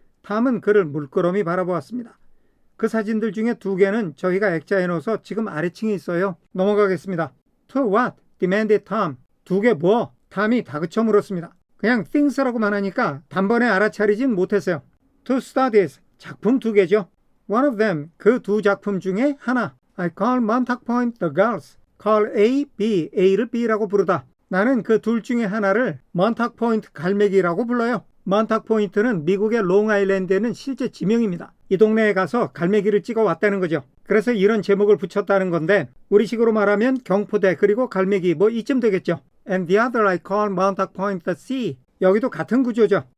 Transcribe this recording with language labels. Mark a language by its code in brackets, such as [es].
[ko] 탐은 그를 물끄러미 바라보았습니다. 그 사진들 중에 2개는 저희가 액자에 넣어서 지금 아래층에 있어요. 넘어가겠습니다. [en] To what? demanded Tom. [ko] 2개 뭐? 탐이 다그쳐 물었습니다. 그냥 things라고만 하니까 단번에 알아차리진 못했어요. [en] To studies, [ko] 작품 2개죠. [en] One of them, [ko] 그 2 작품 중에 하나. [en] I call Montauk Point the girls. call A, B, [ko] A를 B라고 부르다. 나는 그 둘 중에 하나를 Montauk Point 갈매기라고 불러요. Montauk Point는 미국의 롱아일랜드에는 실제 지명입니다. 이 동네에 가서 갈매기를 찍어 왔다는 거죠. 그래서 이런 제목을 붙였다는 건데 우리식으로 말하면 경포대 그리고 갈매기 뭐 이쯤 되겠죠. [en] And the other I call Montauk Point the sea. [ko] 여기도 같은 구조죠.